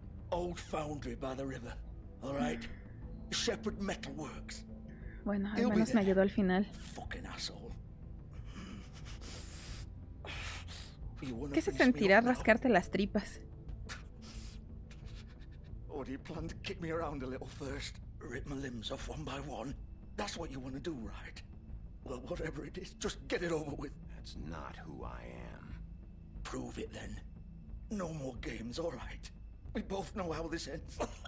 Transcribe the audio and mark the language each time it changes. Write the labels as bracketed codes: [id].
[en] Old foundry by the river, alright? Shepherd Metalworks. [es] Bueno, al menos me ayudó al final. [en] Fucking asshole. [es] ¿Qué se sentirá rascarte las tripas? [en] Or do you plan to kick me around a little first? Rip my limbs off one by one? That's what you want to do, right? Well, whatever it is, just get it over with. That's not who I am. Prove it then. No more games, all right? We both know how this ends.